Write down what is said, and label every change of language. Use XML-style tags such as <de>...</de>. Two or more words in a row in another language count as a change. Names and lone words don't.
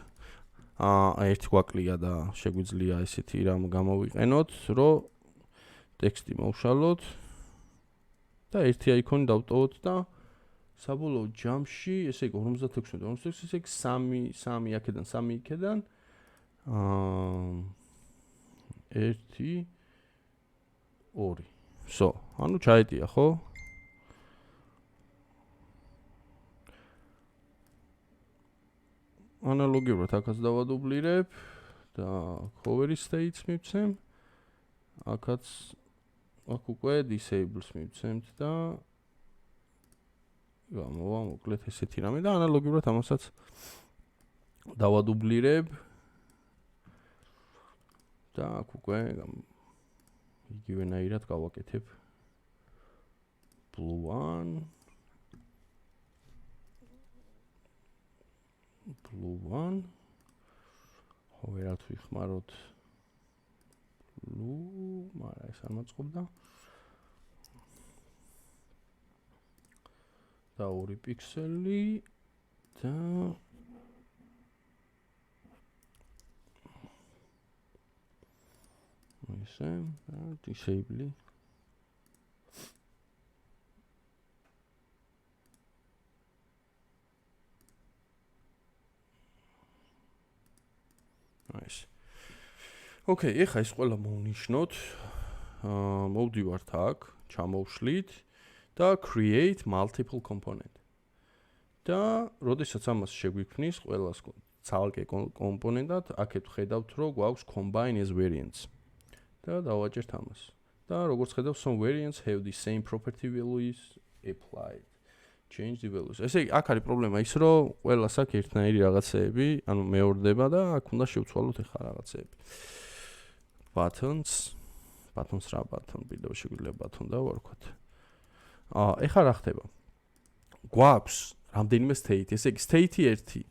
<ka>ერთი გვაკლია და შეგვიძლია ესეთი რამ გამოვიყენოთ, რომ ტექსტი მოვშალოთ და ერთი აიკონი დავტოვოთ და საბოლოო ჯამში, ესე იგი 56, ესე იგი 3 აქედან, 3 იქედან 1 2 სო, ანუ ჩაეტია, ხო? ანალოგიურად აქაც დავადუბლირებ და</ka> <en>cover states</en> <ka>მივცემ. აქაც აქ უკვე disables მივცემთ და გამოვა მოკლედ ესეთი რამე და ანალოგიურად ამასაც დავადუბლირებ და აქ უკვე იგივენაირად გავაკეთებ</ka> <en>blue one</en> <ka>ჰოვერად ვიხმაროთ blue, მაგრამ ეს არ მოწყობდა და 2 პიქსელი და ესე</ka> <en>disable nice.</en> <ka>Okay, ეხა ეს ყველა მოვნიშნოთ. მოვდივართ აქ, ჩამოვშლით და</ka> <en>create multiple component.</en> <ka>და როდესაც ამას შეგვიქმნის ყველას ცალკე კომპონენტად, აქეთ ხედავთ, რომ გვაქვს</ka> <en>combine as variants.</en> <ka>და დავაჭერთ ამას. და როგორც ხედავთ,</ka> <en>some variants have the same property values applied. Change the values.</en> <ka>ესე იგი, აქ არის პრობლემა ის, რომ ყველას აქ ერთნაირი რაღაცეები, ანუ მეორდება და აქ უნდა შევცვალოთ ეხლა რაღაცეები. buttons რა button, ვიდეო შეგვიძლია button დავარქვათ. ეხლა რა ხდება? გვაქვს რამდენიმე state, ესე იგი state 1.</ka>